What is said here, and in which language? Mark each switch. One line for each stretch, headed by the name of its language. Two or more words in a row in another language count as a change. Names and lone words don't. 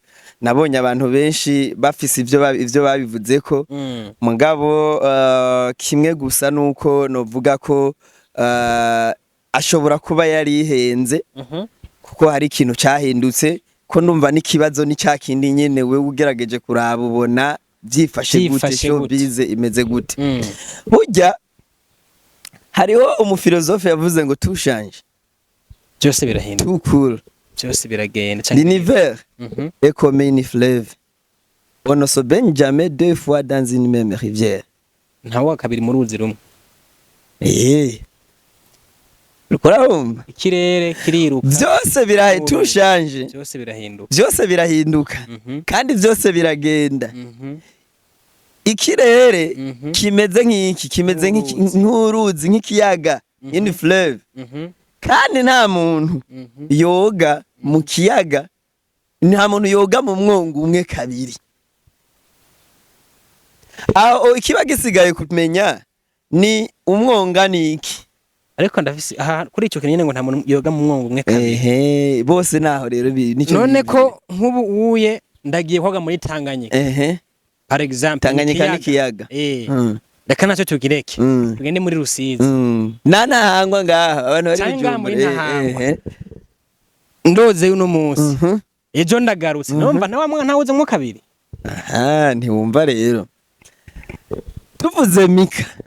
Rundi: Nabonye abantu benshi bafise ivyo babivuze ko mugabo kimwe gusa nuko novuga ko ashobora kuba yari ihenze kuko hari ikintu cyahindutse ko ndumva n'ikibazo ni cyakindi nyene we ugerageje kuraba ubona byifashe gute showbiz imeze gute. Burya hariho umufilozofe yavuze ngo tushanje byose birahinduka
French: tout cool
Rundi: byose biragenda
French: l'univers est comme une fleuve on ne se baigne jamais deux fois dans une même rivière.
Rundi: Ntawa kabiri mu ruzi rumwe. Rukorahumba ikirere kiriruka byose tushanje byose birahinduka kandi byose biragenda. Ikirere kimeze nk'iki kimeze nk'uruzi nk'ikiyaga in fleuve kandi nta muntu yoga mu kiyaga, nta muntu yoga mu mwongo umwe kabiri. Aho ikiba gisigaye kumenya ni umwonga niki. Ariko ndafise aha kuri ico kintu nyene ngo nta muntu yoga mu mwongo umwe kabiri. Bose naho rero nico. None ko nk'ubu uye ndagiye koga muri Tanganyika.
French: Par exemple
Rundi: Tanganyika n'ikiyaga. Reka naco tugireke. Tugende muri Rusizi. Nanahangwa ngaha abantu bari bijumbe. Ndoze uno munsi. Ejo ndagarutse. Numva ntawuze mwo kabiri. Aha ntiwumva rero. Tuvuze Mika.